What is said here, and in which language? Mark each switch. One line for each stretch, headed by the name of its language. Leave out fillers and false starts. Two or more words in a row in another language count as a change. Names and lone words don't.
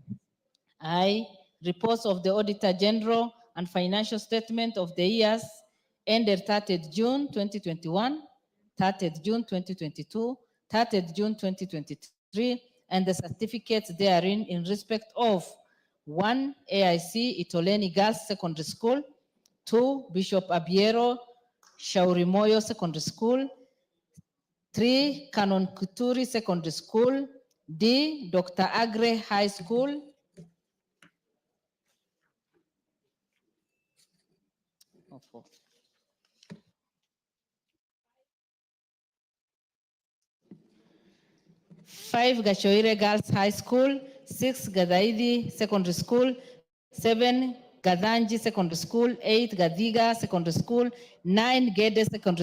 English: I, reports of the Auditor General and financial statement of the years ended 30th June 2021, 30th June 2022, 30th June 2023, and the certificates therein in respect of 1, AIC Itoleni Girls Secondary School, 2, Bishop Abiero Shaurimoyo Secondary School, 3, Canon Kuturi Secondary School, D, Dr. Agre High School, 5, Gashoire Girls High School, 6, Gadaidi Secondary School, 7, Gadanji Secondary School, 8, Gadiga Secondary School, 9, Gede Secondary